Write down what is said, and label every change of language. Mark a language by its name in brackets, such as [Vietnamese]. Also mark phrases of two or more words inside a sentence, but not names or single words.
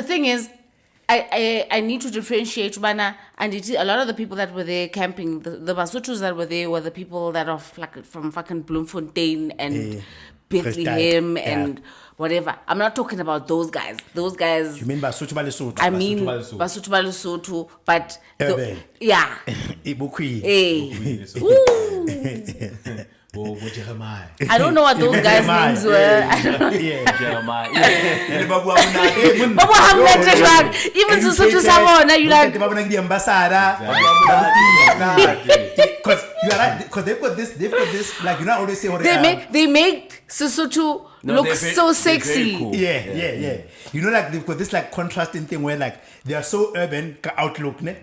[English] the thing is, I need to differentiate, bana, and a lot of the people that were there camping, the Basothos that were there were the people that are from fucking Bloemfontein and Bethlehem Yeah. and whatever. I'm not talking about those guys. Those guys. You mean [Southern Sotho] Basotho ba Lesotho? [English] I mean Basotho. [Southern Sotho] Basotho ba Lesotho, [English] but Urban. yeah. Ibukwi. Hey. Woo. Jeremiah. I don't know what those guys' Jeremiah. names were. I don't know. Jeremiah. [Southern Sotho] Baba hamlete jwang. Even Sesotho sa bona, [English] you like. Because you are right, because they've got this, like, you know, always say what They make Sesotho No, look they're very- so they're very sexy. cool. Yeah. You know, like, they've got this, like, contrasting thing where, like, they are so urban, ka outlook, ne?